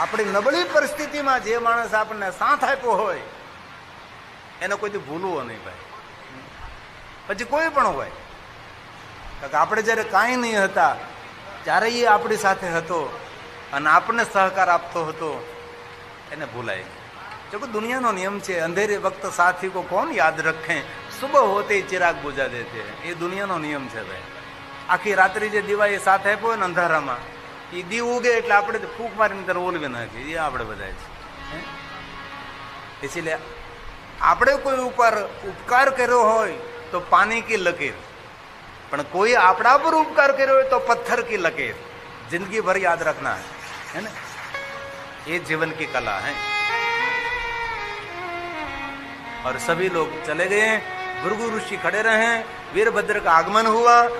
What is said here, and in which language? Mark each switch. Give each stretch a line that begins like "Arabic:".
Gujarati: આપણી નબળી પરિસ્થિતિમાં જે માણસ આપણને સાથ આપ્યો હોય એને કોઈથી ભૂલવો નહીં ભાઈ। પછી કોઈ પણ હોય, કારણ આપણે જયારે કાંઈ નહીં હતા ત્યારે એ આપણી સાથે હતો અને આપણને સહકાર આપતો હતો, એને ભૂલાય। જો કે દુનિયાનો નિયમ છે,
Hindi: અંધેરે વક્ત સાથી को कौन याद रखे, सुबह होते चिराग बुझा देते हैं।
Gujarati: એ દુનિયાનો નિયમ છે ભાઈ। આખી રાત્રિ જે દીવા એ સાથે આપ્યો હોય ને અંધારામાં, એ દીવ ઉગે એટલે આપણે ફૂંક મારીને ત્યારે ઓલવી નાખીએ, એ આપણે બધા છે। એટલે આપણે કોઈ ઉપર ઉપકાર કર્યો હોય તો પાણી કી લકીર, પણ કોઈ આપણા પર ઉપકાર કર્યો હોય તો પથ્થર
Hindi: की लकीर, जिंदगी भर याद रखना है ना। ये जीवन की कला है। और सभी लोग चले गए, भृगु ऋषि खड़े रहे, वीरभद्र का आगमन हुआ।